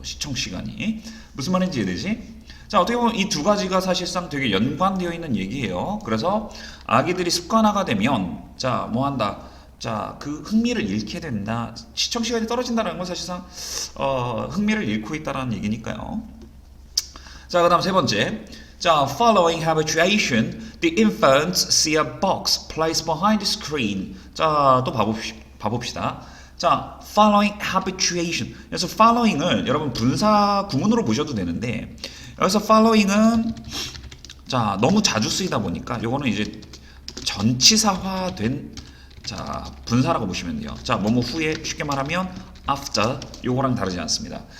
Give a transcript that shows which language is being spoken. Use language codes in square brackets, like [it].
[ko] 시청 시간이 무슨 말인지 이해되지? 자 어떻게 보면 이 두 가지가 사실상 되게 연관되어 있는 얘기예요. 그래서 아기들이 습관화가 되면 자 뭐한다? 자 그 흥미를 잃게 된다. 시청 시간이 떨어진다는 건 사실상 흥미를 잃고 있다는 얘기니까요. 자 그다음 세 번째. [en] 자, following habituation, the infants see a box placed behind the screen. [ko] 자, 또 봐봅시다. [en] 자, following habituation. [ko] 그래서 following을 여러분 분사 구문으로 보셔도 되는데 여기서 following은 자 너무 자주 쓰이다 보니까 요거는 이제 전치사화된 자 분사라고 보시면 돼요. 자, 뭐뭐 후에 쉽게 말하면 after 요거랑 다르지 않습니다.